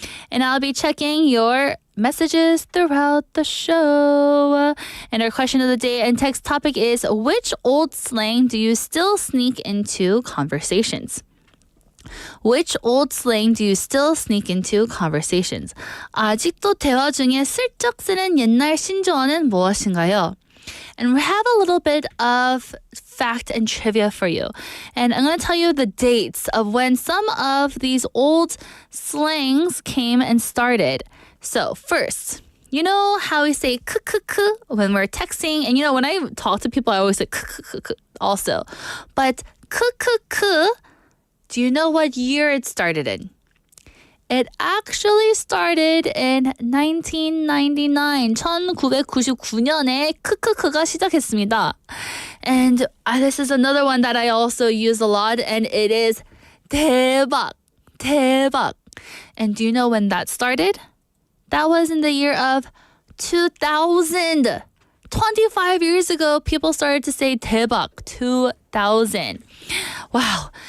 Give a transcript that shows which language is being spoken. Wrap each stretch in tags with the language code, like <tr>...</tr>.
<en>And I'll be checking your messages throughout the show. And our question of the day and text topic is, which old slang do you still sneak into conversations? Which old slang do you still sneak into conversations?</en> <ko>아직도 대화 중에 슬쩍 쓰는 옛날 신조어는 무엇인가요?</ko> <en>And we have a little bit of fact and trivia for you. And I'm going to tell you the dates of when some of these old slangs came and started. So first, you know how we say 크크크 when we're texting? And you know, when I talk to people, I always say 크크크 also. But 크크크, do you know what year it started in? It actually started in 1999.</en> <ko>1999년에 크크크가 시작했습니다.</ko> <en>And this is another one that I also use a lot, and it is 대박, 대박. And do you know when that started? That was in the year of 2000. 25 years ago, people started to say 대박, 2000. Wow.</en>